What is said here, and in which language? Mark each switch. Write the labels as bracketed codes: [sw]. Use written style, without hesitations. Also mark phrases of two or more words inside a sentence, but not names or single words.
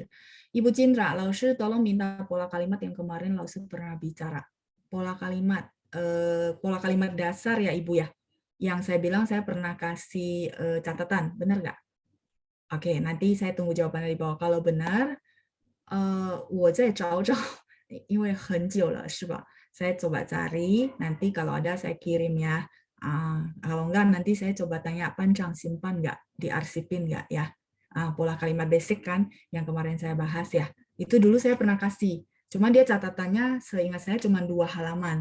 [id] Ibu Cindra, Laoshi tolong minta pola kalimat yang kemarin Laoshi pernah bicara. Pola kalimat dasar ya Ibu ya. Yang saya bilang saya pernah kasih catatan, benar nggak? Oke, nanti saya tunggu jawaban dari bawah. Kalau benar, [zh] 我再找找，因为很久了，是吧？ [id] Saya coba cari, nanti kalau ada saya kirim ya. Kalau enggak nanti saya coba tanya panjang simpan nggak, diarsipin nggak ya. Pola kalimat basic kan yang kemarin saya bahas ya. Itu dulu saya pernah kasih. Cuma dia catatannya seingat saya cuma 2 halaman.